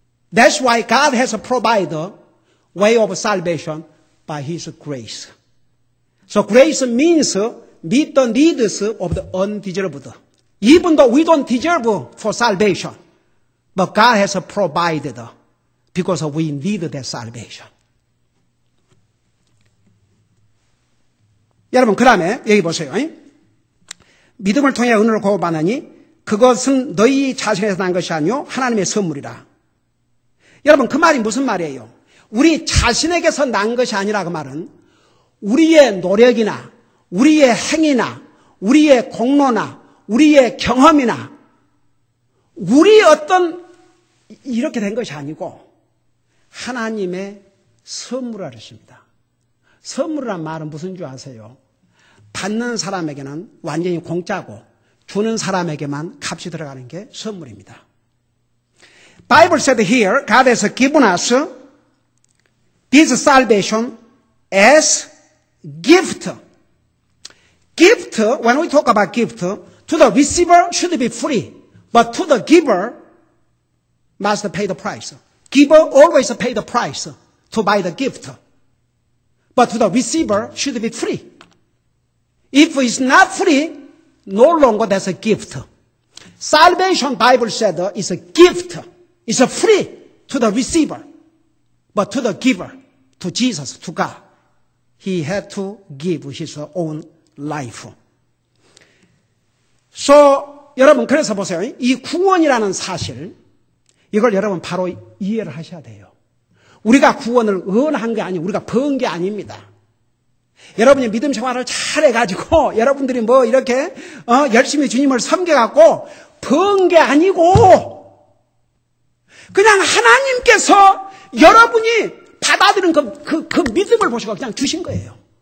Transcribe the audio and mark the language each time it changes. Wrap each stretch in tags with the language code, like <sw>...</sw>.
<en>That's why God has provided a way of salvation by His grace. So grace means meet the needs of the undeserved. Even though we don't deserve for salvation, but God has provided because we need that salvation.</en> <ko>여러분, 그 다음에 여기 보세요. 믿음을 통해 은혜를 구원받으니 그것은 너희 자신에서 난 것이 아니요 하나님의 선물이라. 여러분 그 말이 무슨 말이에요? 우리 자신에게서 난 것이 아니라 그 말은 우리의 노력이나 우리의 행위나 우리의 공로나 우리의 경험이나 우리 어떤 이렇게 된 것이 아니고 하나님의 선물이라 그랬습니다. 선물이란 말은 무슨 줄 아세요? 받는 사람에게는 완전히 공짜고 주는 사람에게만 값이 들어가는 게 선물입니다.</ko> <en>Bible said here, God has given us this salvation as gift. Gift, when we talk about gift, to the receiver should be free, but to the giver must pay the price. Giver always pay the price to buy the gift, but to the receiver should be free. If it's not free, no longer that's a gift. Salvation, Bible said, is a gift. It's a free to the receiver, but to the giver, to Jesus, to God, He had to give His own life.</en> <ko>So, 여러분 그래서 보세요. 이 구원이라는 사실, 이걸 여러분 바로 이해를 하셔야 돼요. 우리가 구원을 은한 게 아니고 우리가 번 게 아닙니다. 여러분이 믿음 생활을 잘해가지고 여러분들이 뭐 이렇게 열심히 주님을 섬겨갖고 번 게 아니고 그냥 하나님께서 여러분이 받아들인 그 믿음을 보시고 그냥 주신 거예요.</ko>